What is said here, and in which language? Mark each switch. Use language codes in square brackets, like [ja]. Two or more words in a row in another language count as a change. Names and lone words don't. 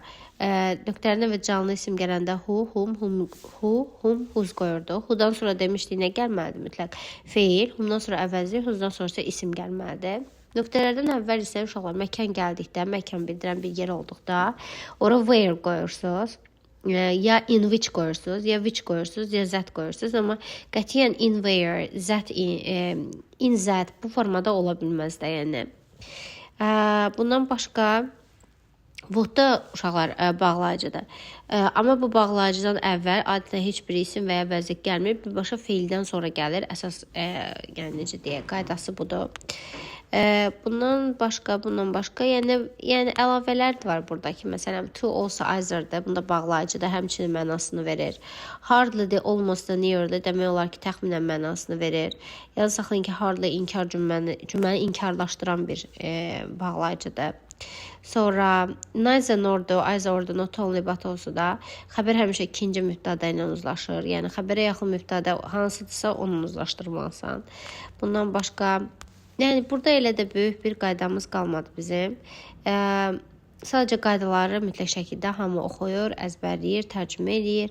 [az] Nöqtələrdən əvvəl canlı isim gələndə [en] who, whom, whose [az] qoyurduq. Who'dan sonra demişdik nə gəlməlidir mütləq? Feil. Whomdan sonra əvəzli, whosedan sonra isə isim gəlməlidir. Nöqtələrdən əvvəl isə uşaqlar məkan gəldikdə, məkan bildirən bir yer olduqda ora where qoyursunuz. Ya [en] in which [az] qoyursunuz, ya which qoyursunuz, ya that qoyursunuz. Amma qətiyyən [en] in where, that in that [az] bu formada ola bilməz də yəni. Bundan başqa would-da uşaqlar bağlayıcıdır. Amma bu bağlayıcıdan əvvəl adətən heç bir isim və ya vəzif gəlmir. Birbaşa feildən sonra gəlir. Əsas yəni necə deyə qaydası budur. Bundan başqa, yəni əlavələr də var buradakı. Məsələn, [en] to also either- [az] də, bunda bağlayıcıda həmçinin mənasını verir. Hardly-də, almost-da, near-də demək olar ki, təxminən mənasını verir. Yadda saxlayın ki, hardly inkar cümləni inkarlaşdıran bir bağlayıcıdır. Sonra [en] neither nor- [az] da, [en] either or- [az] da, [en] not only but also- [az] da xəbər həmişə ikinci mübtədə ilə uzlaşır. Yəni xəbərə yaxın mübtədə hansıdırsa onu uzlaşdırmalısan. Bundan başqa, yəni burada elə də böyük bir qaydamız qalmadı bizim. Sadəcə qaydaları mütləq şəkildə hamı oxuyur, əzbərləyir, tərcümə edir.